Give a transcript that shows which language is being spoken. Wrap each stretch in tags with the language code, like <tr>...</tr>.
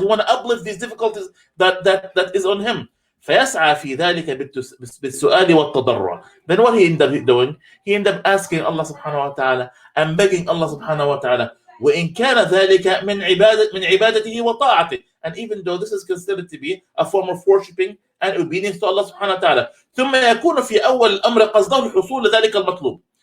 <en>He want to uplift these difficulties that is on him.</en> <ar>فيسعى في ذلك بالسؤال والتضرع.</ar> <en>Then what he end up doing? He end up asking Allah subhanahu wa ta'ala and begging Allah subhanahu wa ta'ala.</en> <ar>وإن كان ذلك من عبادته وطاعته.</ar> <en>And even though this is considered to be a form of worshipping and obedience to Allah subhanahu wa ta'ala.</en> <ar>ثم يكون في أول الأمر قصده حصول ذلك المطلوب.</ar>